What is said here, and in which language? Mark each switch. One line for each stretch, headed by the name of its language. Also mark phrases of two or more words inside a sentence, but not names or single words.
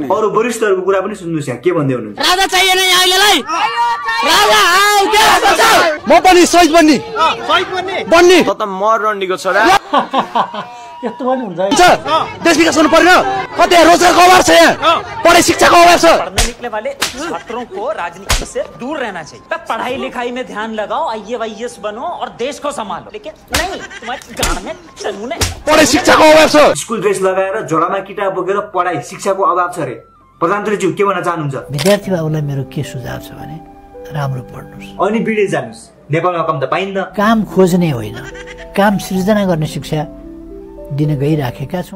Nepali: अरू वरिष्ठहरूको कुरा पनि सुन्नुहोस् यहाँ के भन्दै हुनुहुन्छ। राजा चाहिएन अहिलेलाई। राजा आऊ के म पनि सहिद बन्ने बन्ने त मर रन्डीको छोरा। यस्तो पनि हुन्छ। देश विकास हुनु पर्यो। कतै रोजगारको अभाव छ, यहाँ पढाइ शिक्षाको अभाव छ।
Hindi: पढ़ने निकले वाले छात्रों को राजनीति से दूर रहना चाहिए। पढ़ाई लिखाई में ध्यान लगाओ, IAS बनो और देश को संभालो। लेकिन नहीं, तुम्हारे गांड में चलूने
Nepali: पढाइ शिक्षाको अभाव छ। स्कुल ड्रेस लगाएर झोलामा किताब बोकेर पढाइ शिक्षाको अभाव छ रे। प्रधानमन्त्रीज्यू के भन्न चाहनुहुन्छ? विद्यार्थी बाबुलाई मेरो के सुझाव छ भने राम्रो पढ्नुस् अनि विदेश जानुस्। नेपालमा काम त पाइन्न। काम खोज्ने होइन, काम सृजना गर्ने शिक्षा दिन गइराखेका छौं।